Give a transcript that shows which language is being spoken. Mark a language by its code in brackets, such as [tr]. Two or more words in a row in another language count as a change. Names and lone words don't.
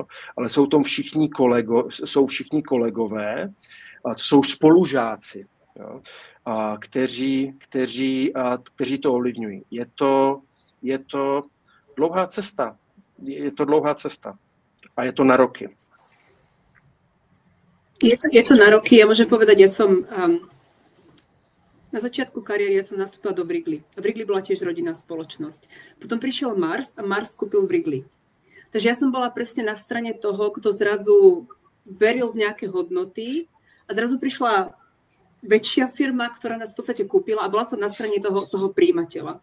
[cs] Ale jsou tam všichni kolegové, jsou spolužáci, jo? Kteří to ovlivňují. Je to dlouhá cesta. A je to na roky. Je to na roky. [sk] Ja môžem povedať, ja som na začiatku kariéry som nastúpila do Wrigley. Wrigley bola tiež rodinná spoločnosť. Potom prišiel Mars a Mars kúpil Wrigley. Takže ja som bola presne na strane toho, kto zrazu veril v nejaké hodnoty a zrazu prišla väčšia firma, ktorá nás v podstate kúpila a bola som na strane toho príjimateľa.